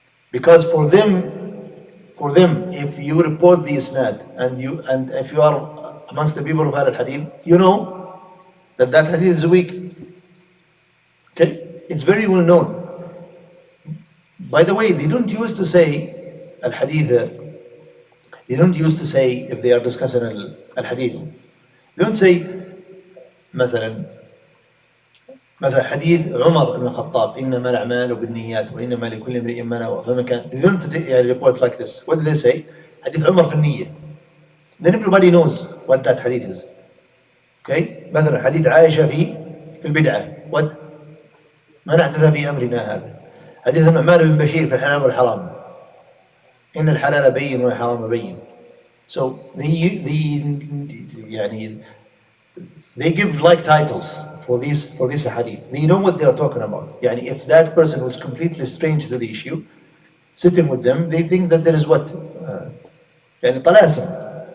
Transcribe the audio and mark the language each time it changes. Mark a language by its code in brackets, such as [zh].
[en] Because for them, if you report the isnad, and if you are amongst the people of al-hadith, you know that hadith is weak. Okay? It's very well known. By the way, they don't use to say al-hadith. They don't use to say, if they are discussing al-hadith, they don't say, [ar] مثلا حديث عمر بن الخطاب إنما الأعمال بالنيات وإنما لكل امرئ ما نوى فما كان. [en] They don't report like this. What do they say? [ar] حديث عمر في النية. [en] Then everybody knows what that hadith is. Okay? [ar] مثلا حديث عائشة في البدعة. [en] What? [ar] من أحدث في أمرنا هذا. حديث النعمان بن بشير في الحلال والحرام. إن الحلال بين والحرام بين. [en] So they give like titles for this hadith. They know what they are talking about. If that person who's completely strange to the issue, sitting with them, they think that there is what? [ar] طلاسم.